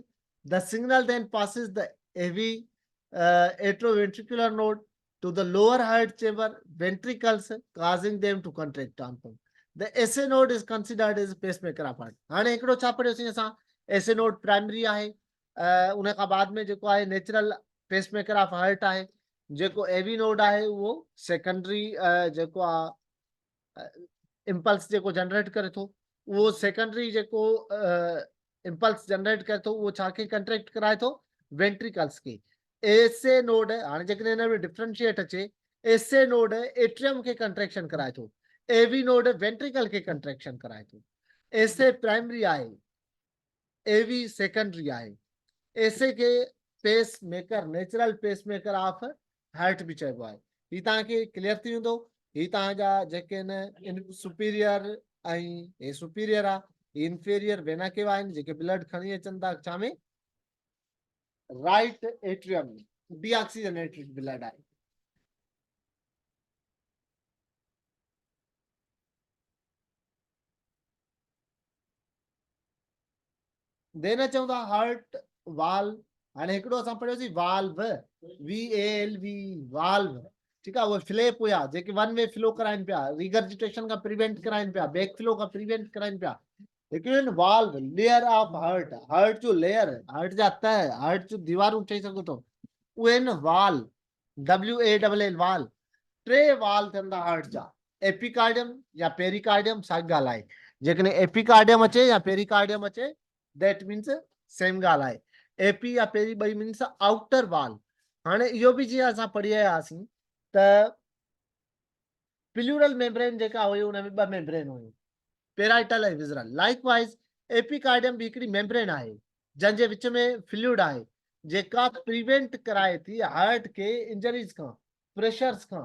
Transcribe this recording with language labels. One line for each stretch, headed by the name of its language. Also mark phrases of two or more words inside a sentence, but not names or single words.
English: The signal then passes the AV atrioventricular node to the lower heart chamber ventricles, causing them to contract. The SA node is considered as pacemaker of heart.
Sindhi: हाणे हिकिड़ो छा पढ़ियोसीं असां,
English: SA node
Sindhi: प्राइमरी आहे, उन खां बाद में जेको आहे
English: natural pacemaker of heart
Sindhi: आहे, जेको
English: AV node
Sindhi: आहे उहो सेकेंडरी जेको आहे इम्पल्स जेको जनरेट करे थो, वो सेकेंडरी जेको
English: impulse generate
Sindhi: करे थो उहो छा खे कंट्रैक्ट कराए थो, वेंट्रिकल्स खे।
English: SA node
Sindhi: हाणे जेकॾहिं हिन में डिफरेंशिएट अचे,
English: SA node
Sindhi: एट्रियम खे कंट्रैक्शन कराए थो,
English: AV node
Sindhi: वेंट्रिकल खे कंट्रैक्शन कराए थो। एसे प्राइमरी आहे, एवी सेकेंडरी आहे। एसे खे
English: pace maker, natural pace maker of heart
Sindhi: बि चइबो आहे। ही तव्हांखे क्लियर थी वेंदो। ही तव्हांजा जेके आहिनि सुपीरियर ऐं हे सुपीरियर आहे,
English: inferior vena cava
Sindhi: आहिनि जेके ब्लड खणी अचनि था छा में,
English: right atrium
Sindhi: में,
English: deoxygenated blood
Sindhi: आहे। देन अचूं था
English: heart valve.
Sindhi: हाणे हिकिड़ो असां पढ़ियोसीं
English: valve, VALV valve,
Sindhi: ठीकु आहे। उहे फ्लैप हुया जेके
English: one way flow
Sindhi: कराइनि पिया, रिगर्जिटेशन खां प्रिवेंट कराइनि पिया,
English: back flow
Sindhi: खां प्रिवेंट कराइनि पिया। हिकिड़ो वाल्व,
English: layer of heart,
Sindhi: हार्ट जो लेयर, हार्ट जा तह, हार्ट जो दीवारूं चई सघो था, उहे आहिनि
English: wall, WALL wall.
Sindhi: टे वाल थियनि था हार्ट जा, एपिकार्डियम या पेरिकार्डियम, साॻी ॻाल्हि आहे। जेकॾहिं एपिकार्डियम अचे या पेरिकार्डियम अचे,
English: that means same
Sindhi: ॻाल्हि आहे। एपी या पेरी ॿई
English: means outer wall.
Sindhi: हाणे इहो बि जीअं असां पढ़ी आया हुआसीं त
English: pleural membrane
Sindhi: जेका हुई उन में ॿ मेम्ब्रेन हुयूं, पेराइटल ऐं विज़रल।
English: likewise epicardium
Sindhi: बि हिकिड़ी मेम्ब्रेन आहे जंहिंजे विच में फ्लूइड आहे, जेका प्रिवेंट कराए थी हार्ट खे इंजरीज़ खां, प्रेशर्स खां।